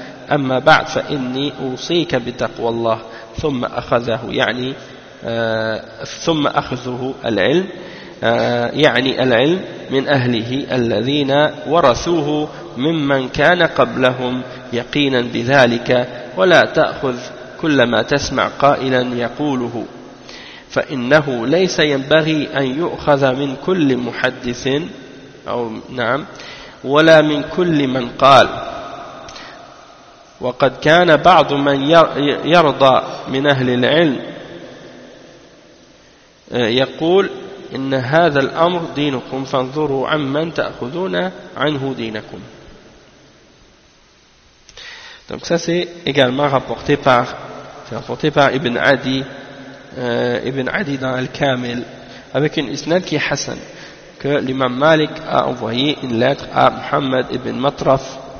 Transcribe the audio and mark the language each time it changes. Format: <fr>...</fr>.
<ar>Amma ba'd fa inni usika bi taqwa Allah. Thumma akhadahu, yani, thumma akhadahu al-ilm, yani al-ilm, min ahlihi, alladhina warathuhu, mimman kana qablahum, yaqinan bithalika, wa la ta'khudh كلما تسمع قائلا يقوله فإنه ليس ينبغي أن يؤخذ من كل محدث أو نعم ولا من كل من قال. وقد كان بعض من يرضى من أهل العلم يقول إن هذا الأمر دينكم فانظروا عمن تأخذون عنه دينكم.</ar> <fr>Donc ça c'est également rapporté par, c'est rapporté par Ibn Adi, Ibn Adi dans Al-Kamil, avec une isnad qui est hassan, que l'imam Malik a envoyé une lettre à Muhammad ibn Matraf.</fr>